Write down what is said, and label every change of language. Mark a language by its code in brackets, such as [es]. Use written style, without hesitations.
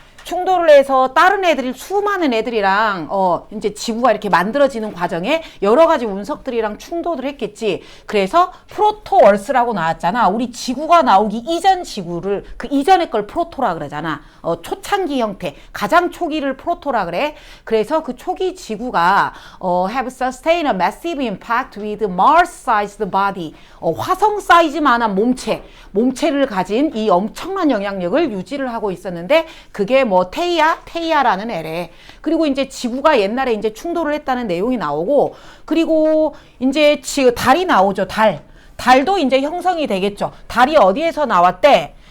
[ko] 충돌을 해서 다른 애들이 수많은 애들이랑 이제 지구가 이렇게 만들어지는 과정에 여러 가지 운석들이랑 충돌을 했겠지. 그래서 프로토월스라고 나왔잖아. 우리 지구가 나오기 이전 지구를 그 이전의 걸 프로토라 그러잖아. 초창기 형태, 가장 초기를 프로토라 그래. 그래서 그 초기 지구가 [en] have sustained a massive impact with Mars-sized body. [ko] 화성 사이즈만한 몸체를 가진 이 엄청난 영향력을 유지를 하고 있었는데 그게 뭐 테이아라는 애래. 그리고 이제 지구가 옛날에 이제 충돌을 했다는 내용이 나오고, 그리고 이제 달이 나오죠. 달도 이제 형성이 되겠죠. 달이 어디에서 나왔대?